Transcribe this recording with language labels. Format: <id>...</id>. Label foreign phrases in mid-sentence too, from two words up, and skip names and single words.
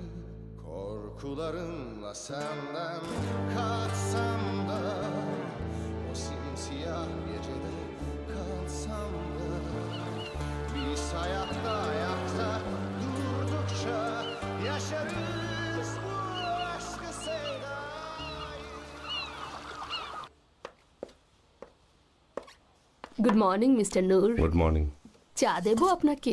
<tr>Korkularımla senden kaçsam da o simsiyah gecede kalsam da biz hayatta ayakta durdukça yaşarız bu aşkı sevdayı.</tr> <en>Good morning Mister নূর। Good morning.</en> <bn>চা দেবো আপনাকে?</bn>